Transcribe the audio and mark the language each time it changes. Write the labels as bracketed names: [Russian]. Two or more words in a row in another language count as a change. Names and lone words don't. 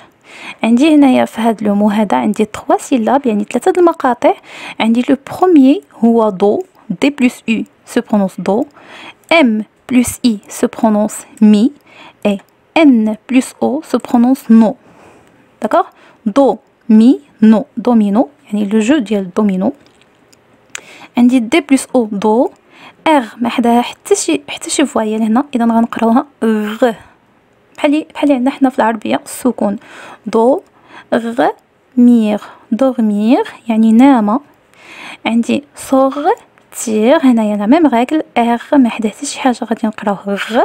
[Arabic] عندي هنايا في هذا لو مو هذا عندي 3 سيلاب يعني 3 المقاطع. [French] عندي le premier هو do, d plus o se prononce do, m plus i se prononce mi et n plus o se prononce no. D'accord? Do, mi, no, [Arabic] domino, يعني [French] le jeu [Arabic] ديال domino. [French] عندي d plus o do، [Arabic] r ما حداها حتى شي فوايل هنا، اذا غنقراوها غ، بحال عندنا حنا في العربيه السكون. دو غ مير، دورمير يعني نام. عندي صغ تير، هنايا [French] la même règle, [Arabic] ار ما حدا حتى شي حاجه غادي نقراوه غ.